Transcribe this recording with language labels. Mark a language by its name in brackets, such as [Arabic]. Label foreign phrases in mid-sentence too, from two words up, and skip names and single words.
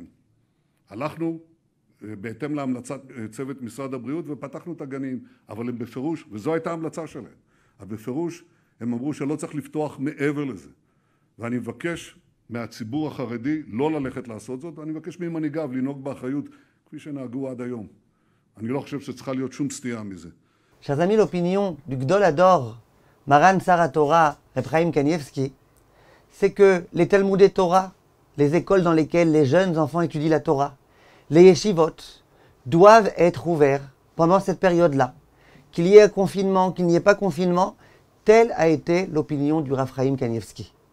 [Hebrew] הלכנו בהתאם להמלצת צוות משרד הבריאות ופתחנו את הגנים, אבל הם בפירוש, וזו הייתה ההמלצה שלהם, אבל בפירוש הם אמרו שלא צריך לפתוח מעבר לזה. ואני מבקש מהציבור החרדי לא ללכת לעשות זאת, ואני מבקש ממנהיגיו לנהוג באחריות כפי שנהגו עד היום. אני לא חושב שצריכה להיות שום סטייה מזה. [French] Chers amis, l'opinion du [Hebrew] גדול הדור, מרן שר תורה, [French] Reb Chaim Kanievski, c'est que les [Hebrew] תלמודי תורה, [French] les écoles dans lesquelles les jeunes enfants étudient la Torah, les yeshivot, doivent être ouverts pendant cette période-là. Qu'il y ait un confinement, qu'il n'y ait pas confinement, telle a été l'opinion du Rav Chaim Kanievski.